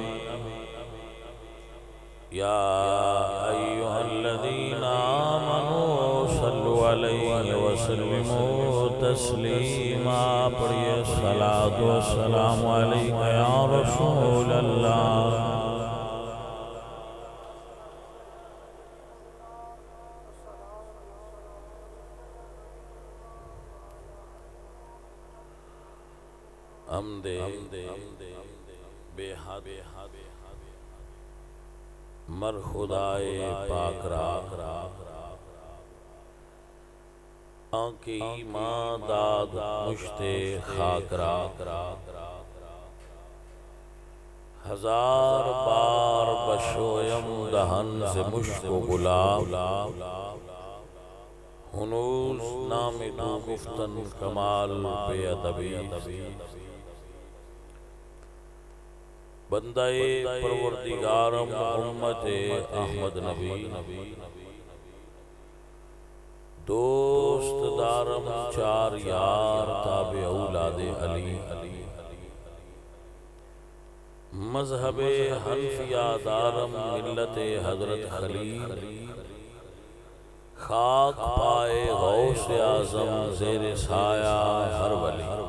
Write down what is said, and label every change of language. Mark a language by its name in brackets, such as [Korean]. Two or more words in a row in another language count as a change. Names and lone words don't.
[Arabic] يا أيها الذين آمنوا صلوا عليه وسلموا تسليما [Urdu] پڑھیے [Arabic] الصلاة والسلام عليك يا رسول الله [Persian] حمد بے حد مر خدائے پاک را آنکی ماں داد مشت خاک را ہزار بار بشویم دہن سے مشک و گلاب ہنوز نام تو گفتن کمال بے ادبی بندہ پروردگارم امت احمد نبی دوست دارم چار یار تابع اولاد علی مذہب حنفیہ دارم ملت حضرت خلیل خاک پائے غوث اعظم زیر سایہ ہر ولی